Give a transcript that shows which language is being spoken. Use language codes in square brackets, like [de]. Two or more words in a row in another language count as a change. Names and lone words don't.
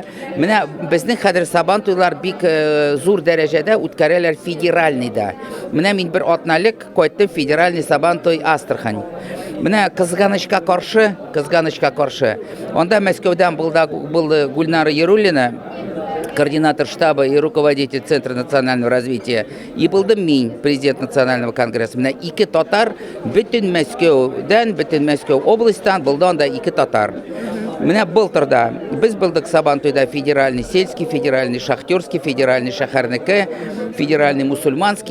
[tt] Менә безнең хәзер Сабантуйлар бик зур дәрәҗәдә үткәрәләр федеральныйда. Менә мин бер атналык кайттым федеральный Сабантуй Астрахань. Менә кызганычка каршы. Анда Мәскәүдән булды Гульнара Яруллина, [ru] координатор штаба и руководитель Центра национального развития. [tt] И булдым мин, [ru] президент национального конгресса. [tt] Менә ике татар бөтен Мәскәүдән, бөтен Мәскәү областьтан булды анда ике татар. Менә былтырда без булдык Сабантуйда [ru] федеральный сельский, федеральный шахтерский, [tt] федеральный шәһәрнеке, [ru] федеральный мусульманский.